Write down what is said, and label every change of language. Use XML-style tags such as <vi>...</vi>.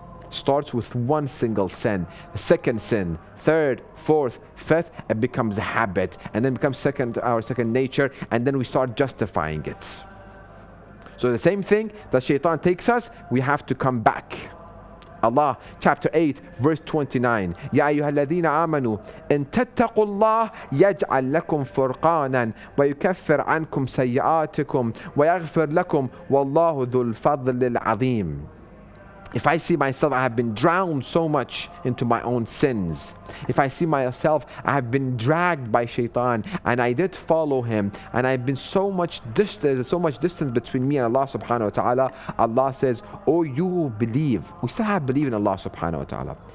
<en>starts with one single sin. The second sin, third, fourth, fifth, it becomes a habit, and then becomes our second nature, and then we start justifying it. So the same thing that shaitan takes us, we have to come back. Allah, chapter 8, verse 29.</en> <ar>يا أيها الذين آمنوا إن تتقوا الله يجعل لكم فرقانا ويكفر عنكم سيئاتكم ويغفر لكم والله ذو الفضل العظيم.</ar> <en>If I see myself, I have been drowned so much into my own sins. If I see myself, I have been dragged by shaitan, and I did follow him, and I've been so much there's so much distance between me and Allah subhanahu wa ta'ala. Allah says, oh, you who believe. We still have belief in Allah subhanahu wa ta'ala.</en>